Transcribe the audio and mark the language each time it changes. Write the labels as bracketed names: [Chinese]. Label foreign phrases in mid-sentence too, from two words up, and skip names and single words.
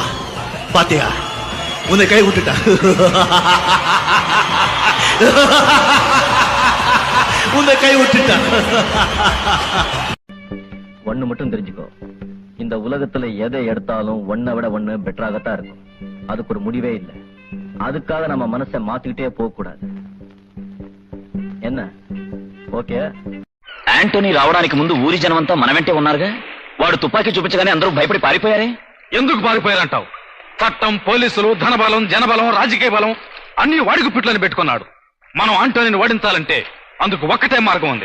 [Tamil] பாத்தியா, உன்னை கை விட்டுட்டா. உன்னை கை விட்டுட்டா. ஒண்ணு மட்டும் தெரிஞ்சுக்கோ, இந்த உலகத்துல எதை எடுத்தாலும் ஒன்னை விட ஒண்ணு பெட்டராகத்தான் இருக்கும். அதுக்கு ஒரு முடிவே இல்லை. அதுக்காக நம்ம மனசை மாத்திக்கிட்டே போக கூடாது. என்ன ఓకే? [Telugu] యాంటోనీ రావడానికి ముందు ఊరి జనమంతా మన వెంటే ఉన్నారుగా. వాడు తుపాకీ చూపించగానే అందరూ భయపడి పారిపోయారే. ఎందుకు పారిపోయారంటావు? చట్టం, పోలీసులు, ధనబలం, జనబలం, రాజకీయ బలం అన్ని వాడికి పిట్లని పెట్టుకున్నాడు. మనం ఆంటోనీని ఓడించాలంటే అందుకు ఒక్కటే మార్గం ఉంది.